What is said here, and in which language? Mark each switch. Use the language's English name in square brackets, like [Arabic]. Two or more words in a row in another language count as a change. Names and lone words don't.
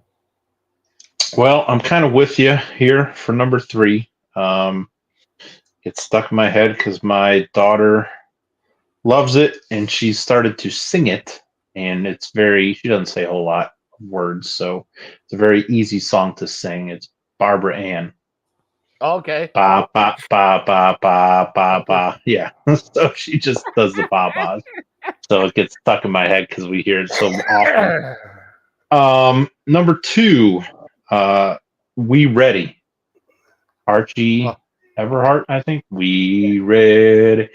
[English] Well, I'm kind of with you here for number 3. It's stuck in my head because my daughter loves it and she started to sing it. And she doesn't say a whole lot of words. So it's a very easy song to sing. It's Barbara Ann. Okay. Ba, ba, ba, ba, ba, ba, ba. Yeah. So she just does the ba-bas. So it gets stuck in my head because we hear it so often. Number 2, We Ready. Archie Everhart, I think. We Ready.